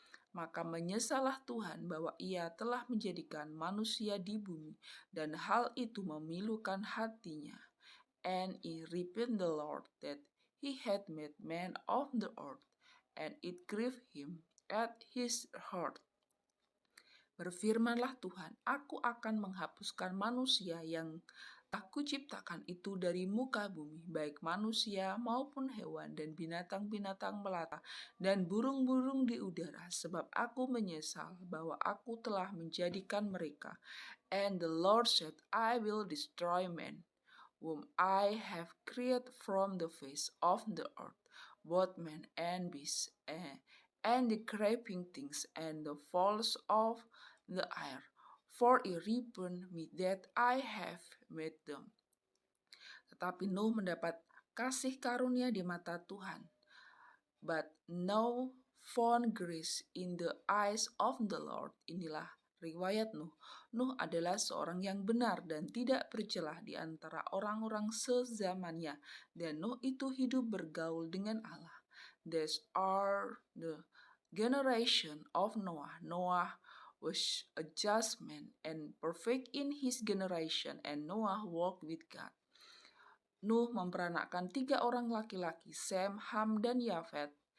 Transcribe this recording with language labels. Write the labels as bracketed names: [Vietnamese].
[Indonesian] Maka menyesallah Tuhan bahwa ia telah menjadikan manusia di bumi, dan hal itu memilukan hatinya. [English] And he repented the Lord that he had made man of the earth, and it grieved him at his heart. [Indonesian] Berfirmanlah Tuhan, aku akan menghapuskan manusia yang aku ciptakan itu dari muka bumi, baik manusia maupun hewan dan binatang-binatang melata dan burung-burung di udara, sebab aku menyesal bahwa aku telah menjadikan mereka. [English] And the Lord said, I will destroy man, whom I have created from the face of the earth, both man and beast, and the creeping things, and the fowls of the air, for it repent me that I have made them. [Indonesian] Tetapi Nuh mendapat kasih karunia di mata Tuhan, [English] but no found grace in the eyes of the Lord. [Indonesian] Inilah riwayat Nuh. Nuh adalah seorang yang benar dan tidak bercelah di antara orang-orang sezamannya, dan Nuh itu hidup bergaul dengan Allah. [English] These are the generation of Noah. Noah was a just man and perfect in his generation, and Noah walked with God. [Indonesian] Nuh memperanakkan 3 orang laki-laki, Sem, Ham, dan Yafet.